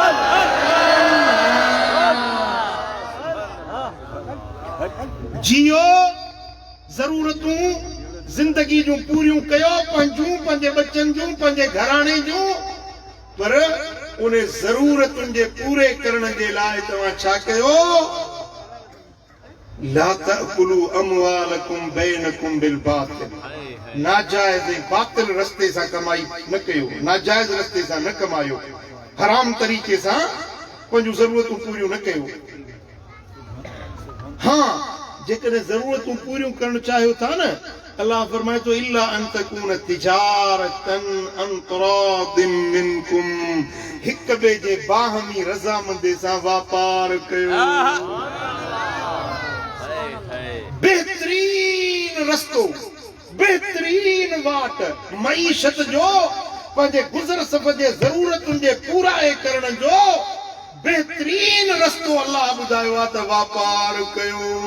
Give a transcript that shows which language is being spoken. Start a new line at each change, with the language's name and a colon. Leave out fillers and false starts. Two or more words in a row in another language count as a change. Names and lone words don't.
Sindhi: जियो, ज़रूरतूं ज़िंदगी जूं पूरियूं कयो, पंहिंजूं, पंहिंजे बच्चनि जूं, पंहिंजे घराणे जूं, पर उन ज़रूरतुनि जे पूरे करण जे लाइ तव्हां छा कयो?
Arabic: لا تأكلوا أموالكم بينكم بالباطل,
Sindhi: नाजायज़ बातिल रस्ते सां कमाई न कयो, नाजायज़ रस्ते सां न कमायो, हराम तरीक़े सां पंहिंजूं ज़रूरतूं पूरियूं न कयो। हाँ, जेकॾहिं ज़रूरतूं पूरियूं करणु चाहियो था न, अल्लाह फरमाए थो
Arabic: إلا أن تكون تجارة عن تراض منكم,
Sindhi: हिक ॿिए जे बाहमी रज़ामंदी सां वापार कयो। बेहतरीन रस्तो, बेहतरीन वाट मईशत जो, पंहिंजे गुज़र सफ़र जे ज़रूरतुनि जे पूराए करण जो बेहतरीन रस्तो अल्लाह ॿुधायो आहे त वापार कयो।